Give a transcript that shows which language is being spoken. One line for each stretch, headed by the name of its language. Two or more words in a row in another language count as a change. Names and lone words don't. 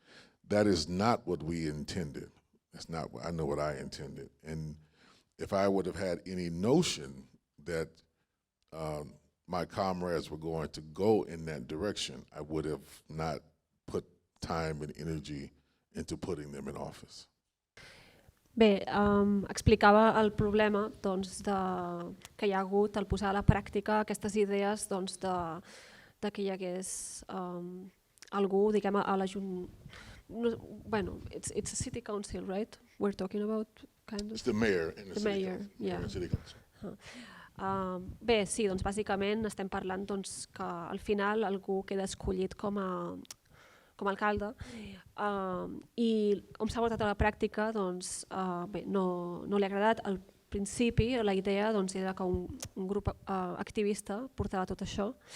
English: That is not what we intended. That's not what I know what I intended. And if I would have had any notion that my comrades were going to go in that direction, I would have not put time and energy into putting them in office.
Catalan: Bé, explicava el problema doncs, que hi ha hagut al posar a la pràctica aquestes idees doncs, de que hi hagués algú, diguem, a l'Ajuntament. Bueno,
English: it's a city council, right? We're talking about kind of... It's the mayor in the mayor, city council. yeah. City council.
Catalan: Bé, sí, doncs bàsicament estem parlant doncs, que al final algú queda escollit com a alcalde i com s'ha portat a la pràctica doncs, bé, no li ha agradat. Al principi la idea doncs, era que un grup activista portava tot això.